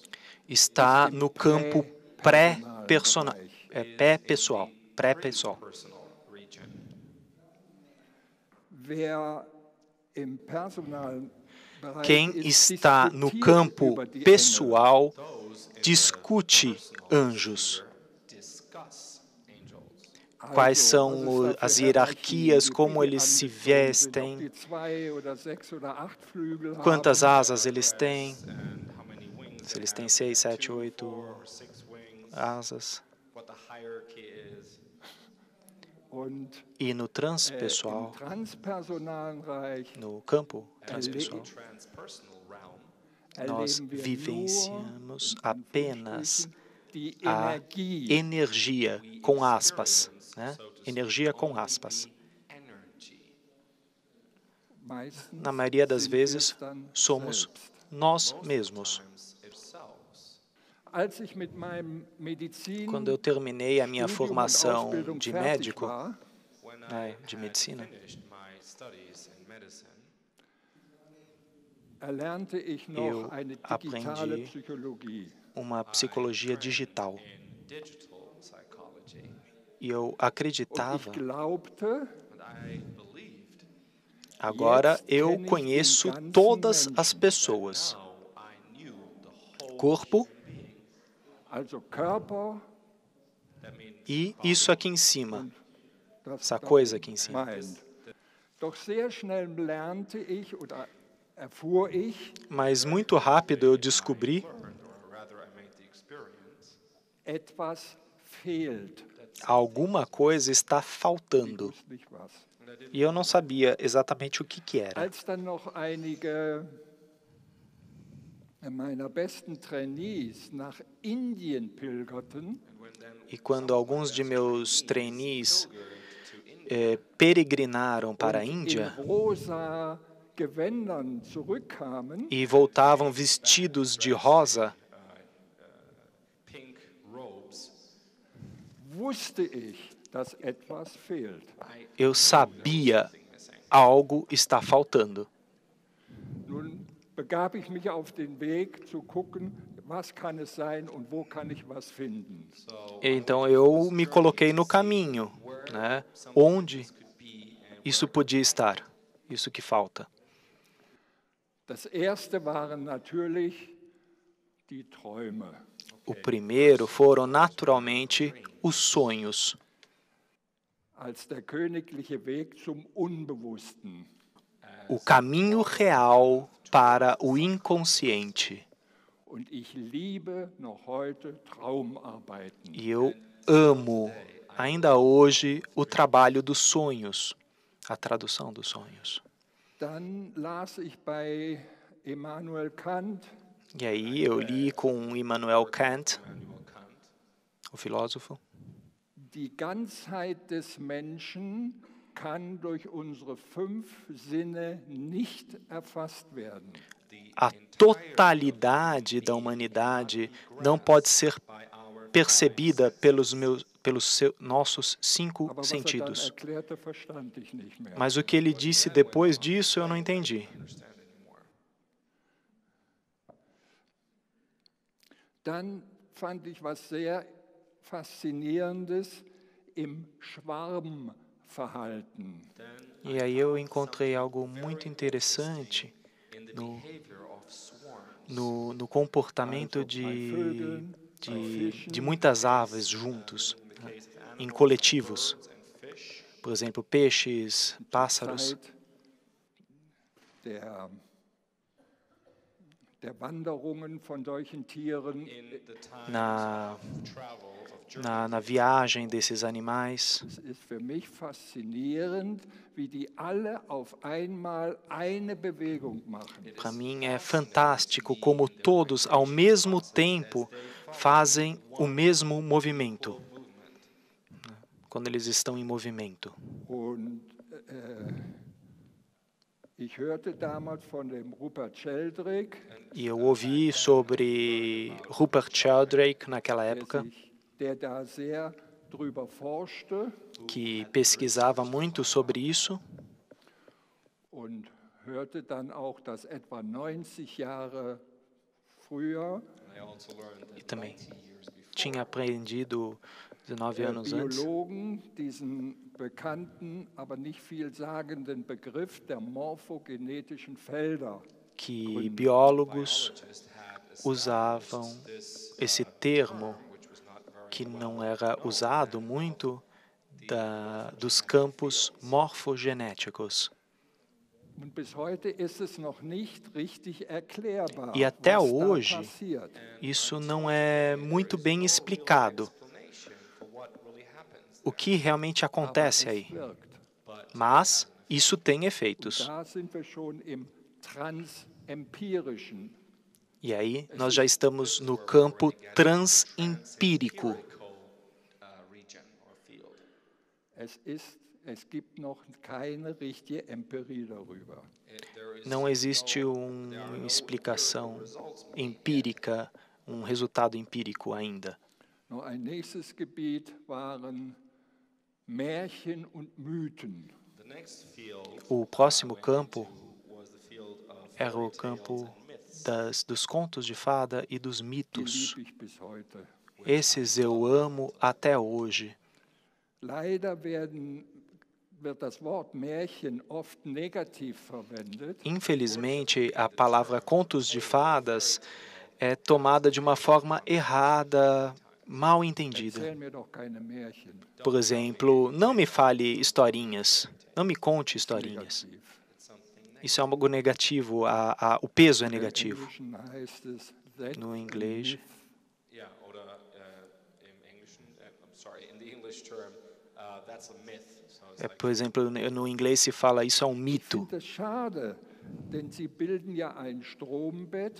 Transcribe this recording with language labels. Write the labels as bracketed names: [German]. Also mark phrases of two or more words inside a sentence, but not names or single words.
[Portuguese] está no campo pré-pessoal, pré-pessoal. [English] personal region. [Portuguese] Quem está no campo pessoal [English] Those in [Portuguese] discute anjos. [English] discuss angels. [Portuguese] Quais são as hierarquias, como eles se vestem, quantas asas eles têm, [English] And how many wings [Portuguese] se [English] they [Portuguese] eles têm [English] have, 6, 7, 2, 8 4, or 6 wings, [Portuguese] asas. [English] what the hierarchy is. [Portuguese] E no transpessoal, no campo transpessoal, [English] Transpersonal realm, [Portuguese] nós vivenciamos apenas a energia, com aspas, né? Energia com aspas. [English] energy. [Portuguese] Na maioria das vezes, somos nós mesmos. [English] Times ourselves. [Portuguese] Quando eu terminei a minha formação de médico, [English] When [Portuguese] de medicina, [English] finished my studies in medicine, [Portuguese] eu aprendi uma psicologia digital. [English] in digital psychology, [Portuguese] E eu acreditava, [English] and I believed [Portuguese] agora eu conheço todas as pessoas. [English] now I knew the whole [Portuguese] Corpo [English] that means [Portuguese] e isso aqui em cima, essa coisa aqui em cima. Mas muito rápido eu descobri [English] learned, or rather I made the experience, [Portuguese] alguma coisa está faltando. E eu não sabia exatamente o que era. [German] Als dann noch einige meiner besten Trainees nach Indien pilgerten, [Portuguese] E quando alguns de meus trainees peregrinaram para a Índia [German] in rosa Gewändern zurückkamen, [Portuguese] e voltavam vestidos de rosa, [English] pink robes, [German] wusste ich, dass etwas fehlt. [Portuguese] eu sabia algo está faltando. [German] Nun begab ich mich auf den Weg zu gucken, was kann es sein und wo kann ich was finden. [Portuguese] Então eu me coloquei no caminho, né? Onde isso podia estar, isso que falta. [German] Das erste waren natürlich die Träume. [Portuguese] O primeiro foram naturalmente os sonhos. [German] Als der königliche Weg zum Unbewussten. [Portuguese] O caminho real para o inconsciente. [German] Und ich liebe noch heute Traumarbeiten. [Portuguese] E eu amo, ainda hoje, o trabalho dos sonhos, a tradução dos sonhos. [German] Dann las ich bei Immanuel Kant. [Portuguese] E aí eu li com Immanuel Kant, o filósofo. [German] Die Ganzheit des Menschen kann durch unsere 5 Sinne nicht erfasst werden. [Portuguese] A totalidade da humanidade não pode ser percebida pelos nossos 5 sentidos. Mas o que ele disse depois disso eu não entendi. [German] Dann fand ich was sehr Faszinierendes im Schwarmverhalten. [Portuguese] E aí eu encontrei algo muito interessante no comportamento de muitas aves juntos, né, em coletivos. Por exemplo, peixes, pássaros. [German] Der Wanderungen von solchen Tieren. [Portuguese] Na viagem desses animais. [German] Es ist für mich faszinierend, wie die alle auf einmal eine Bewegung machen. [Portuguese] Para mim é fantástico como todos ao mesmo tempo fazem o mesmo movimento, quando eles estão em movimento. [German] Und ich hörte damals von dem Rupert Sheldrake. [Portuguese] E eu ouvi sobre Rupert Sheldrake naquela época, [German] der da sehr drüber forschte, [Portuguese] que pesquisava muito sobre isso. [German] Und hörte dann auch, dass etwa 90 Jahre früher [Portuguese] E também tinha aprendido 19 anos antes [German] Biologen diesen bekannten, aber nicht vielsagenden Begriff der morphogenetischen Felder. [Portuguese] Que biólogos usavam esse termo que não era usado muito dos campos morfogenéticos. [German] Und bis heute ist es noch nicht richtig erklärbar, [Portuguese] E até [German] was da [Portuguese] hoje, passiert. isso não é muito bem explicado, o que realmente acontece aí. Mas isso tem efeitos. [German] Da sind wir schon im Transempirischen. [Portuguese] E aí nós já estamos no campo transempírico. [German] Es gibt noch keine richtige Empirie darüber. [Portuguese] Não existe uma explicação empírica, um resultado empírico ainda. [German] Noch ein nächstes Gebiet waren Märchen und Mythen. [Portuguese] O próximo campo era o campo dos contos de fada e dos mitos. [German] Die liebe ich bis heute. [Portuguese] Esses eu amo até hoje. [German] Leider wird das Wort Märchen oft negativ verwendet. [Portuguese] Infelizmente, a palavra contos de fadas é tomada de uma forma errada, mal entendida. [German] Erzähl mir doch keine Märchen. [Portuguese] Por exemplo, não me fale historinhas, não me conte historinhas. Isso é algo negativo, o peso é negativo. [German] Im Englischen heißt es that [Portuguese] No inglês, [German] Yeah, oder im Englischen, [English] I'm sorry, in the English term, that's a myth. So it's [Portuguese] por exemplo, no inglês se fala isso é um [German] Ich [Portuguese] mito. [German] finde das schade, denn sie bilden ja ein Strombett.